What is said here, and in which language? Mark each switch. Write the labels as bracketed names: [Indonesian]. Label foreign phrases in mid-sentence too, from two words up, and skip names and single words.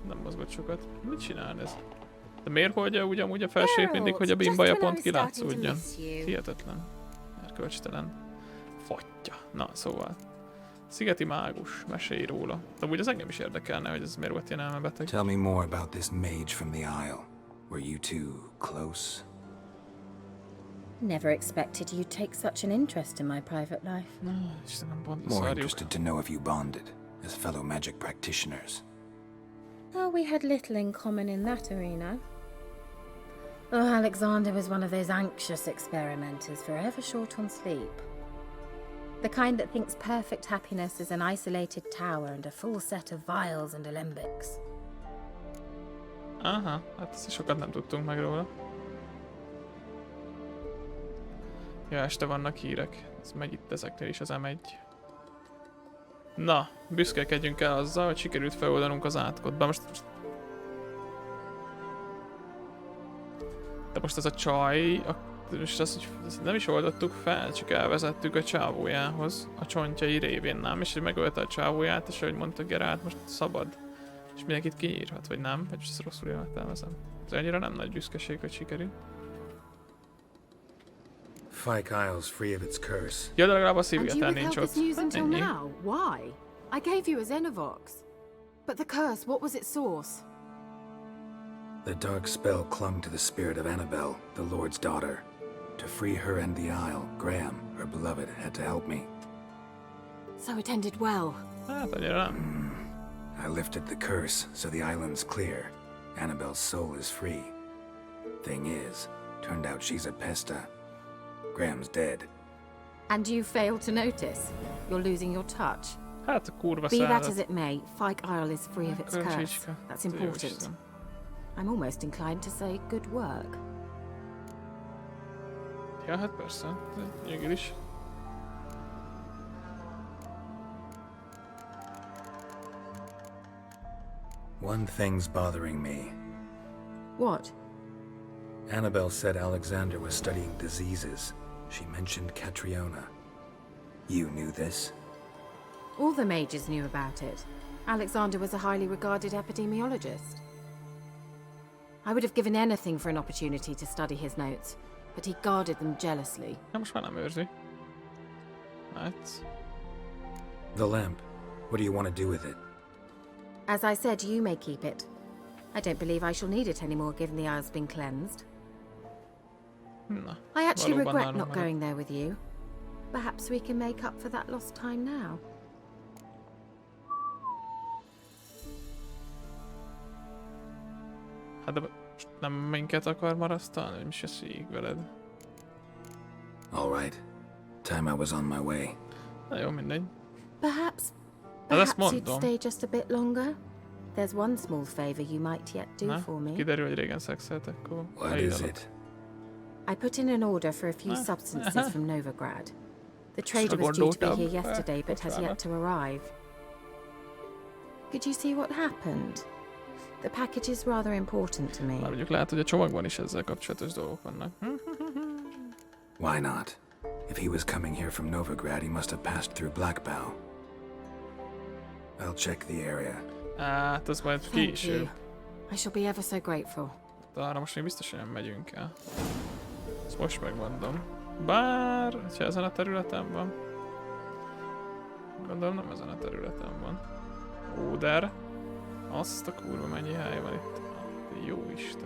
[Hungarian] Nem mozgott sokat. Mit csinál ez? De miért hordja ugyanúgy a felsőt mindig, hogy a bimbaja pont kilátszódjon? Hihetetlen. Erkölcstelen. Fattya. Na, szóval. Szigeti mágus. Mesélj róla. De úgy az engem is érdekelne, hogy ez miért volt ilyen elmebeteg. [English] Tell me more about this mage from the Isle. Were you two close? Never expected you'd take such an interest in my private life. More interested to know if you bonded as fellow magic practitioners. Oh, we had little in common in that arena. Oh, Alexander was one of those anxious experimenters, forever short on sleep. The kind that thinks perfect happiness is an isolated tower and a full set of vials and alembics. [Hungarian] Aha, hát ezt sokat nem tudtunk meg róla. Ja, este vannak hírek. Ez megy itt ezeknél is az M1. Na, büszkélkedjünk el azzal, hogy sikerült feloldanunk az átkot. De most ez a csaj, most azt nem is oldottuk fel, csak elvezettük a csávójához, a csontjai révén, nem? És hogy megölte a csávóját, és ahogy mondta Geralt, most szabad. És mindenkit kinyírhat, vagy nem? Vagy ezt rosszul értelmezem. Ez annyira nem nagy büszkeség, hogy sikerül. [English] Fyke Isle's free of its curse. [Hungarian] Ja, de legalább a szívgeten nincs ott. Ennyi. [English] Why? I gave you a Xenovox. But the curse, what was its source? The dark spell clung to the spirit of Annabelle, the Lord's daughter. To free her and the Isle, Graham, her beloved, had to help me. So it ended well. [Hungarian] Hát annyira nem. [English] I lifted the curse, so the island's clear. Annabelle's soul is free. Thing is, turned out she's a pesta. Graham's dead. And you failed to notice? You're losing your touch? [Hungarian] Hát a kurva [English] Be that [Hungarian] szállat. [English] as it may, Fyke Isle is free of its curse. That's important. I'm almost inclined to say good work. [Hungarian] Ja, hát persze. Végül is. [English] One thing's bothering me. What? Annabelle said Alexander was studying diseases. She mentioned Catriona. You knew this? All the mages knew about it. Alexander was a highly regarded epidemiologist. I would have given anything for an opportunity to study his notes, but he guarded them jealously. [Hungarian] Na most már nem őrzi. Hát... [English] The lamp. What do you want to do with it? As I said, you may keep it. I don't believe I shall need it anymore, given the Isle's been cleansed. [Hungarian] Na, [English] I actually [Hungarian] valóban [English] regret [Hungarian] nálunk [English] not [Hungarian] marad. [English] going there with you. Perhaps we can make up for that lost time now. [Hungarian] Hát de most nem minket akar marasztalni, hogy mi se szíg veled. [English] All right. Time I was on my way. [Hungarian] Na jó, mindegy. [English] Perhaps [Hungarian] ezt [English] you'd [Hungarian] mondom. [English] stay just a bit longer? There's one small favor you might yet do [Hungarian] Na, [English] for me. [Hungarian] kiderül, hogy régen szexeltek, akkor... [English] What is it? I put in an order for a few substances from Novigrad. The trader was due to be here yesterday, but has yet to arrive. Could you see what happened? The package is rather important to me. [Hungarian] Már mondjuk lehet, hogy a csomagban is ezzel kapcsolatos dolgok vannak. [English] Why not? If he was coming here from Novigrad, he must have passed through Blackbow. I'll check the area. [Hungarian] Hát, az majd [English] Thank you. [Hungarian] később. [English] I shall be ever so grateful. [Hungarian] De arra most még biztos, hogy nem megyünk el. Ezt most megmondom. Bár, ha ezen a területen van. Gondolom nem ezen a területen van. Óder. Azt a kurva mennyi hely van itt. Jó Isten.